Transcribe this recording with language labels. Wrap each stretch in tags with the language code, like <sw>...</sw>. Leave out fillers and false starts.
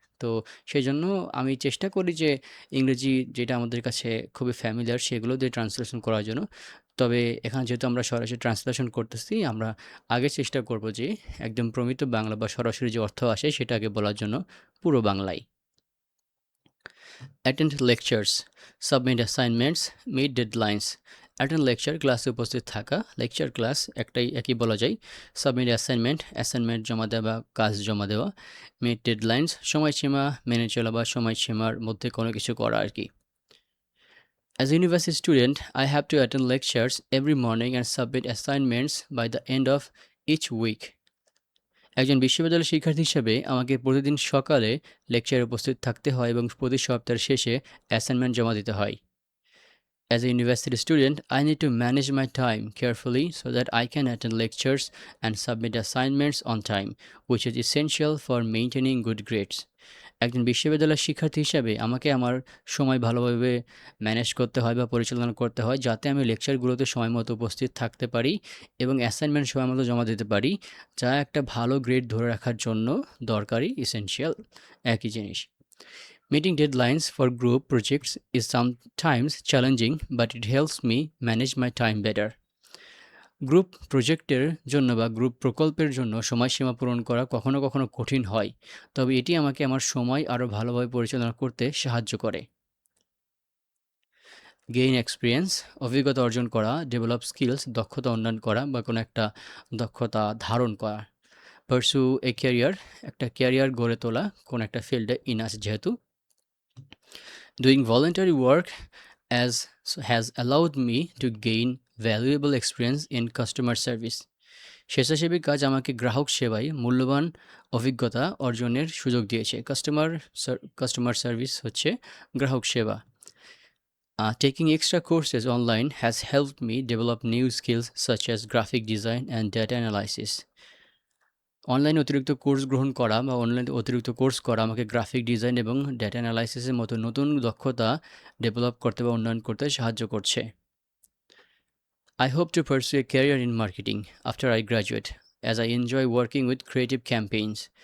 <bn>তো সেজন্য আমি চেষ্টা করি যে ইংরেজি যেটা আমাদের কাছে খুবই ফ্যামিলিয়ার সেগুলো দিয়ে ট্রান্সলেশন করার জন্য। তবে এখানে যেহেতু আমরা সরাসরি ট্রান্সলেশন করতেছি, আমরা আগে চেষ্টা করব যে একদম প্রমিত বাংলা বা সরাসরি যে অর্থ আসে সেটা আগে বলার জন্য পুরো বাংলায়।</bn> <en>Attend lectures, submit assignments, meet deadlines, attend lecture,</en> <bn>ক্লাসে উপস্থিত থাকা। লেকচার ক্লাস একই বলা যায়।</bn> <en>submit assignment</en> <bn>জমা দেওয়া বা কাজ জমা দেওয়া।</bn> <en>meet deadlines,</en> <bn>সময়সীমা মেনে চলা বা সময়সীমার মধ্যে কোনো কিছু করা আর কি।</bn> <en>As a university student, I have to attend lectures every morning and submit assignments by the end of each week.</en> <bn>একজন বিশ্ববিদ্যালয়ের শিক্ষার্থী হিসেবে আমাকে প্রতিদিন সকালে লেকচারে উপস্থিত থাকতে হয় এবং প্রতি সপ্তাহের শেষে অ্যাসাইনমেন্ট জমা দিতে হয়।</bn> <en>As a university student, I need to manage my time carefully so that I can attend lectures and submit assignments on time, which is essential for maintaining good grades.</en> <bn>একজন বিশ্ববিদ্যালয়ের শিক্ষার্থী হিসাবে আমাকে আমার সময় ভালোভাবে ম্যানেজ করতে হয় বা পরিচালনা করতে হয়, যাতে আমি লেকচারগুলোতে সময়মতো উপস্থিত থাকতে পারি এবং অ্যাসাইনমেন্ট সময়মতো জমা দিতে পারি, যা একটা ভালো গ্রেড ধরে রাখার জন্য দরকারি, এসেনশিয়াল একই জিনিস।</bn> <en>Meeting deadlines for group projects is sometimes challenging, but it helps me manage my time better.</en> <bn>Group প্রজেক্টের জন্য বা গ্রুপ প্রকল্পের জন্য সময়সীমা পূরণ করা কখনো কখনো কঠিন হয়, তবে এটি আমাকে আমার সময় আরও ভালোভাবে পরিচালনা করতে সাহায্য করে।</bn> <en>gain experience,</en> <bn>অভিজ্ঞতা অর্জন করা।</bn> <en>develop skills,</en> <bn>দক্ষতা উন্নয়ন করা বা কোনো একটা দক্ষতা ধারণ করা।</bn> <en>pursue a career,</en> <bn>একটা ক্যারিয়ার গড়ে তোলা কোনো একটা ফিল্ডে ইনাস যেহেতু।</bn> <en>Doing voluntary work has allowed me to gain valuable experience in customer service.</en> <bn>স্বেচ্ছাসেবী কাজ আমাকে গ্রাহক সেবায় মূল্যবান অভিজ্ঞতা অর্জনের সুযোগ দিয়েছে। কাস্টমার সার্ভিস হচ্ছে গ্রাহক সেবা।</bn> <en>Taking extra courses online has helped me develop new skills such as graphic design and data analysis.</en> <bn>অনলাইনে অতিরিক্ত কোর্স গ্রহণ করা বা অনলাইনে অতিরিক্ত কোর্স করা আমাকে গ্রাফিক ডিজাইন এবং ডেটা অ্যানালাইসিসের মতো নতুন দক্ষতা ডেভেলপ করতে বা উন্নয়ন করতে সাহায্য করছে।</bn> <en>I hope to pursue a career in marketing after I graduate, as I enjoy working with creative campaigns.</en>